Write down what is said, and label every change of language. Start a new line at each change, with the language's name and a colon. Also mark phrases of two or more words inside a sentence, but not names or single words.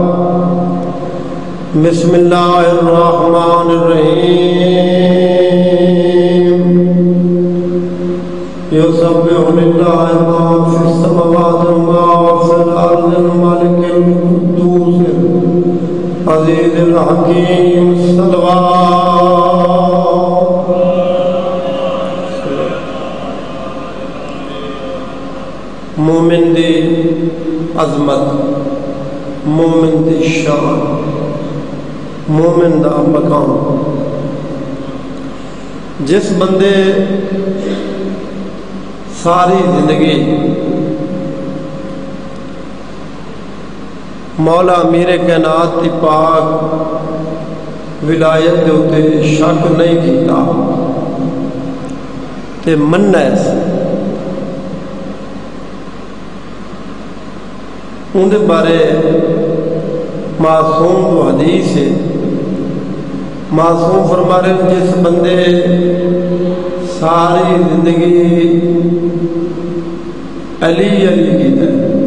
Arabic: بسم اللہ الرحمن الرحیم۔ یسبح للہ ما فی السماوات وما فی الارض الملک القدوس عزیز الحکیم۔
Punjabi: صلوات۔ مومن دی عظمت، مومن دی شان، مومن دا مقام۔ جس بندے ساری زندگی مولا امیر کائنات دی پاک ولایت دے اتے شک نہیں کیتا تے مننا ہے، ان دے بارے معصوم و حدیث ہے۔ معصوم فرما رہے ہیں جس بندے ساری زندگی علی علی کیتا ہے،